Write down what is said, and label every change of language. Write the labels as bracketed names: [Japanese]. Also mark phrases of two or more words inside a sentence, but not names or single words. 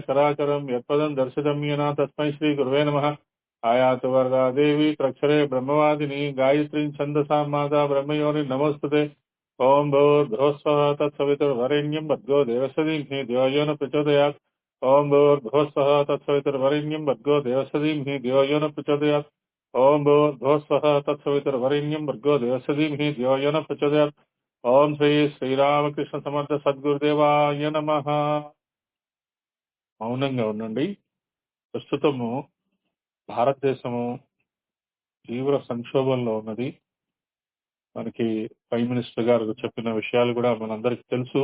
[Sanskrit] चराचरं यत्पदं दर्शितं येन तस्मै श्री गुरुवे नमः आयातु वरदा देवी प्रक्षरे ब्रह्मवादिनी गायत्रीं छन्दसां माता ब्रह्मयोनि नमोस्तुते ओम भूर्भुवस्वः तत्सवितुर्वरेण्यं भर्गो देवस्य धीमहि धियो यो न प्रचोदयात् ओम भूर्भुवस्वः तत्सवितुर्वरेण्यं भर्गो देवस्य धीमहि धियो यो न प्रचोदयात् ओम भूर्भुवस्वः तत्सवितुर्वरेण्यं भर्गो देवस्य धीमहि धियो यो न प्रचोदयात् ఓం శ్రీ శ్రీరామకృష్ణ సమర్థ సద్గురుదేవాయ నమః. [Telugu] మౌనంగా ఉండండి. ప్రస్తుతము భారతదేశము తీవ్ర సంక్షోభంలో ఉన్నది. మనకి ప్రైమ్ మినిస్టర్ గారు చెప్పిన విషయాలు కూడా మనందరికి తెలుసు.